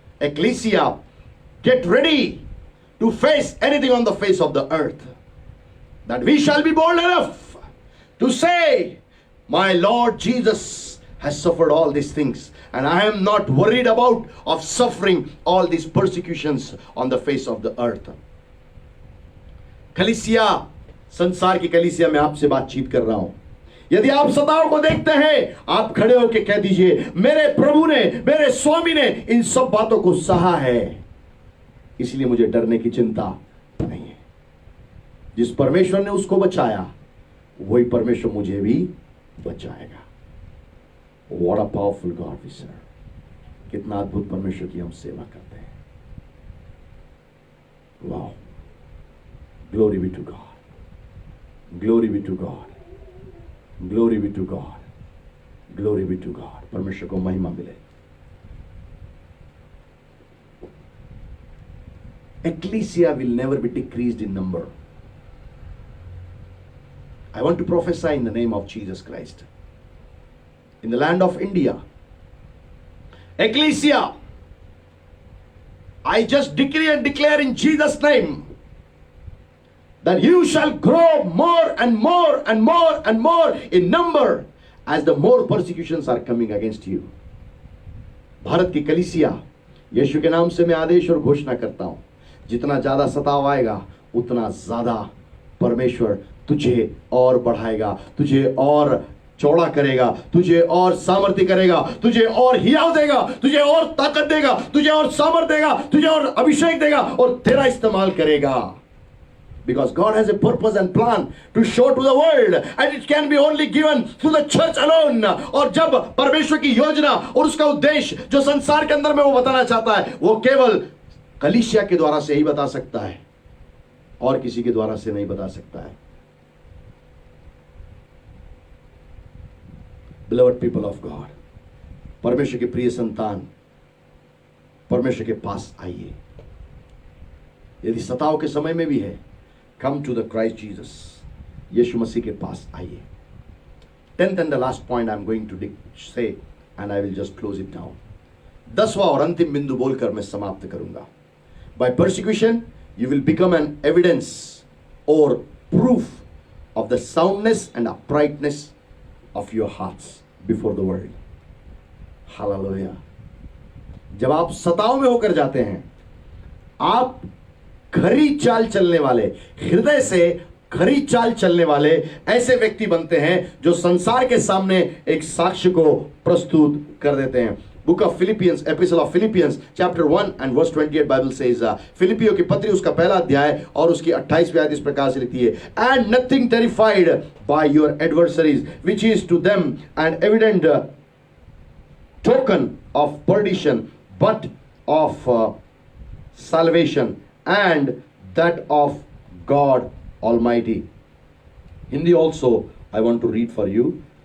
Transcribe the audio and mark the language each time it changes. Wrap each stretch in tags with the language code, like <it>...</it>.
<en>Ecclesia, get ready to face anything on the face of the earth, that we shall be bold enough to say, my Lord Jesus has suffered all these things and I am not worried about of suffering all these persecutions on the face of the earth.</en> <hi>कलीसिया, संसार की कलीसिया में आपसे बातचीत कर रहा हूं। यदि आप सताव को देखते हैं, आप खड़े होकर कह दीजिए, मेरे प्रभु ने, मेरे स्वामी ने इन सब बातों को सहा है, इसलिए मुझे डरने की चिंता नहीं है। जिस परमेश्वर ने उसको बचाया, वही परमेश्वर मुझे भी बचाएगा।</hi> <en>What a powerful God we serve.</en> <hi>कितना अद्भुत परमेश्वर की हम सेवा करते हैं।</hi> <en>Wow. Glory be to God. Glory be to God. Glory be to God. Glory be to God.</en> <hi>परमेश्वर को महिमा मिले।</hi> <en>Ecclesia will never be decreased in number. I want to prophesy in the name of Jesus Christ. In the land of India, Ecclesia, I just decree and declare in Jesus' name that you shall grow more and more and more and more in number as the more persecutions are coming against you.</en> <hi>Bharat की कलीसिया, यीशु के नाम से मैं आदेश और घोषणा करता हूं, जितना ज्यादा सताव आएगा, उतना ज्यादा परमेश्वर तुझे और बढ़ाएगा, तुझे और चौड़ा करेगा, तुझे और सामर्थ्य करेगा, तुझे और हियाव देगा, तुझे और ताकत देगा, तुझे और सामर्थ्य देगा, तुझे और अभिषेक देगा और तेरा इस्तेमाल करेगा।</hi> <en>Because God has a purpose and plan to show to the world, and it can be only given through the church alone.</en> <hi>और जब परमेश्वर की योजना और उसका उद्देश्य जो संसार के अंदर में वो बताना चाहता है, वो केवल कलीसिया के द्वारा से ही बता सकता है, और किसी के द्वारा से नहीं बता सकता है।</hi> <en>Beloved people of God,</en> <hi>परमेश्वर के प्रिय संतान, परमेश्वर के पास आइए। यदि सताव के समय में भी है,</hi> <en>come to the Christ Jesus,</en> <hi>यीशु मसीह के पास आइए।</hi> <en>10th and the last point I am going to say and I will just close it down.</en> <hi>10वां और अंतिम बिंदु बोलकर मैं समाप्त करूंगा।</hi> <en>By persecution you will become an evidence or proof of the soundness and uprightness of your hearts before the world. Hallelujah.</en> <hi>जब आप सताव में होकर जाते हैं, आप खरी चाल चलने वाले, हृदय से खरी चाल चलने वाले ऐसे व्यक्ति बनते हैं जो संसार के सामने एक साक्ष्य को प्रस्तुत कर देते हैं।</hi> <en>book of Philippians, epistle of Philippians chapter 1 and verse 28 Bible says,</en> <hi>फिलिपियों की पत्री उसका पहला अध्याय और उसकी 28वीं आयत इस प्रकार से लिखती है,</hi> <en>And nothing terrified by your adversaries which is to them an evident token of perdition but of salvation and that of God Almighty. Hindi also I want to read for you.</en>